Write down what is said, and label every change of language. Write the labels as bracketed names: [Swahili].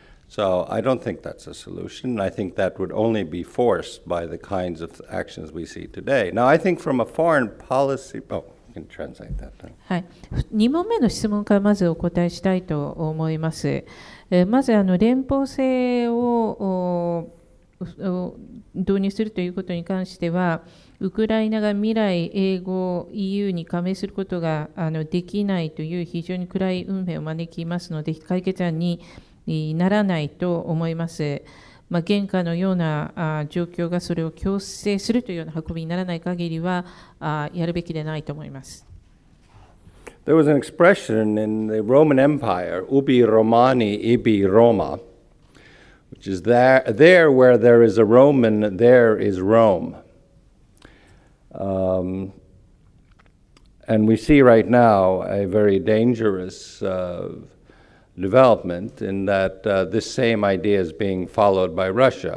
[English] So I don't think that's a solution. I think that would only be forced by the kinds of actions we see today. Now, I think from a foreign policy... Oh, you can translate that. [Japanese] はい、2問目の質問からまずお答えしたいと思います。まず連邦制を導入するということに関しては、ウクライナが未来永劫 EU に加盟することができないという非常に暗い運命を招きますので、解決案にならないと思います。現下のような状況がそれを強制するというような運びにならない限りはやるべきでないと思います。 [English] There was an expression in the Roman Empire, [Latin] ubi Romani, ibi Roma, [English] which is there where there is a Roman, there is Rome. And we see right now a very dangerous development in that this same idea is being followed by Russia.